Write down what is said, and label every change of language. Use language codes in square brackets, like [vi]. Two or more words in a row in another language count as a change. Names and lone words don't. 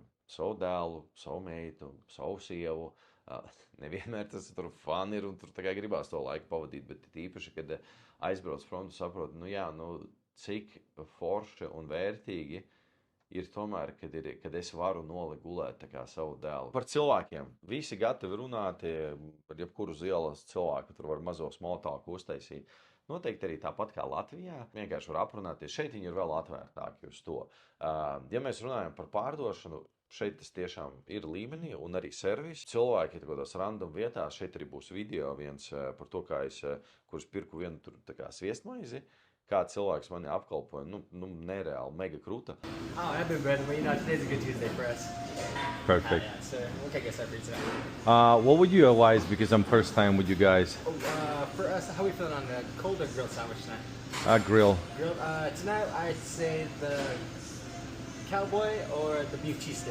[lv] Savu dēlu, savu meitu, savu sievu. Nevienmēr tas tur fun ir un tur gribās to laiku pavadīt, bet īpaši, kad aizbrauc prom, tu saproti, cik forši un vērtīgi ir tomēr, kad es varu nolikt gulēt savu dēlu. Par cilvēkiem. Visi gatavi runāt, par jebkuru uz ielas cilvēku, tur var mazo [en] small talk [lv] uztaisīt. Noteikti arī tāpat kā Latvijā, vienkārši var aprunāties. Šeit viņi ir vēl atvērtāki uz to. Ja mēs runājam par pārdošanu, šeit tas tiešām ir līmenī un arī servis. Cilvēki tādās random vietās, šeit arī būs video viens par to, kurš pirku vienu tur sviestmaizi. Kā cilvēks mani apkalpoja, nereāli, mega kruta. [en] Oh, I've been ready, but today's a good Tuesday for us. Perfect. Yeah, so we'll take us every today. What would you advise, because I'm first time with you guys? For us, how are we feeling on the cold or grilled sandwich tonight? Grill. Grilled. Tonight, I'd say the cowboy or the beef cheesesteak.